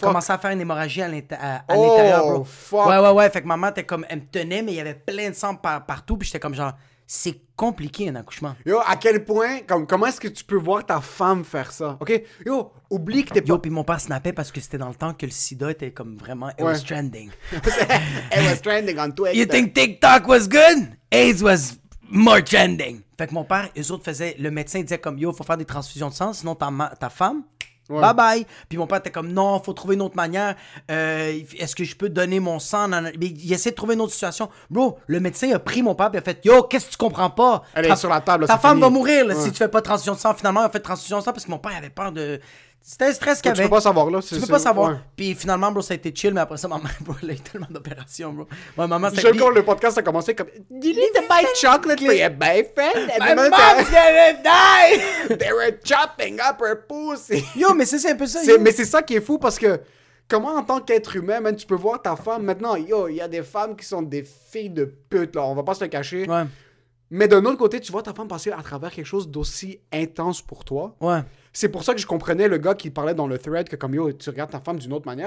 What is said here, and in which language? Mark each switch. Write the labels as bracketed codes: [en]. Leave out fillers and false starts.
[fr] Commençait à faire une hémorragie à l'intérieur, bro. Fuck. Ouais. Fait que maman était comme, elle me tenait, mais il y avait plein de sang partout. Puis j'étais comme genre, c'est compliqué un accouchement. Yo, à quel point, comment est-ce que tu peux voir ta femme faire ça? OK? Yo, oublie que t'es pas... Yo, puis mon père snappait parce que c'était dans le temps que le sida était comme vraiment, [en] it was trending. It was trending on Twitter. You think TikTok was good? AIDS was more trending. [fr] Fait que mon père, eux autres faisaient, le médecin disait comme, yo, faut faire des transfusions de sang, sinon ta femme... Ouais. [en] Bye bye. [fr] Puis mon père était comme non, faut trouver une autre manière. Est-ce que je peux donner mon sang? Mais il essaie de trouver une autre situation. Bro, le médecin a pris mon père et a fait yo, qu'est-ce que tu comprends pas? Elle est sur la table. Ta femme fini. va mourir là, Ouais. si tu fais pas de transfusion de sang. Finalement, il a fait de transfusion de sang parce que mon père avait peur de. C'était un stress qu'il Tu avait. peux pas savoir, là. Tu peux pas savoir. Ouais. Puis finalement, bro, ça a été chill, mais après ça, maman, bro, elle a eu tellement d'opérations, bro. Ouais, maman, Je quand le podcast a commencé comme [en] You need to buy chocolate for your boyfriend. My mom's gonna die! They were chopping up her pussy. [fr] Yo, mais c'est un peu ça. Yo. Mais c'est ça qui est fou parce que comment en tant qu'être humain, man, tu peux voir ta femme maintenant. Yo, il y a des femmes qui sont des filles de pute, là. On va pas se le cacher. Ouais. Mais d'un autre côté, tu vois ta femme passer à travers quelque chose d'aussi intense pour toi. Ouais. C'est pour ça que je comprenais le gars qui parlait dans le thread que comme yo, tu regardes ta femme d'une autre manière.